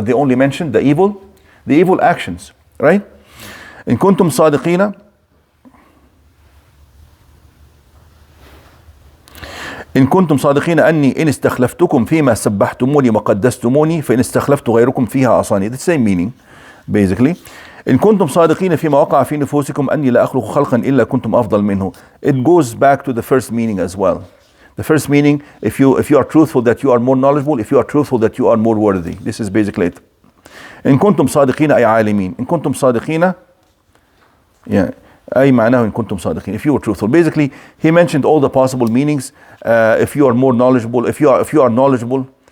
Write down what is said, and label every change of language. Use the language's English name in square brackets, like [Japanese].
[English] But they only mentioned the evil actions, right? [Arabic] إن كنتم صادقين إن كنتم صادقين أني إن استخلفتكم فيما سبحتموني وقدستموني فإن استخلفت غيركم فيها عصاني. [English] The same meaning basically. [Arabic] إن كنتم صادقين فيما وقع في نفوسكم أني لا أخلق خلقا إلا كنتم أفضل منه. [English] It goes back to the first meaning as well. The first meaning, if you are truthful that you are more knowledgeable, if you are truthful that you are more worthy. This is basically it. [Arabic] إن كنتم صادقين أي عالمين. إن كنتم صادقين أي معناه إن كنتم صادقين. [English] If you are truthful. Basically, he mentioned all the possible meanings. If you are more knowledgeable, if you are knowledgeable.